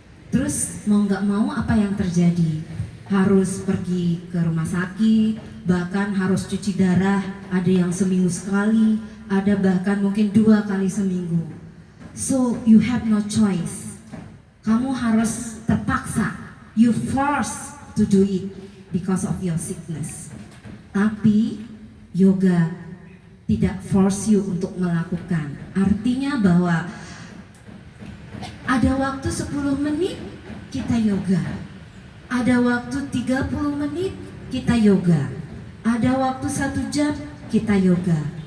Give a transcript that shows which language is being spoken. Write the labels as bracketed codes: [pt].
[id] Terus mau nggak mau apa yang terjadi? Harus pergi ke rumah sakit, bahkan harus cuci darah, ada yang seminggu sekali, ada bahkan mungkin 2 kali seminggu. [en] So you have no choice. [id] Kamu harus terpaksa, [en] you forced to do it because of your sickness. [id] Tapi yoga tidak [en] force you [id] untuk melakukan. Artinya bahwa ada waktu 10 menit kita yoga, ada waktu 30 menit kita yoga, ada waktu 1 jam kita yoga.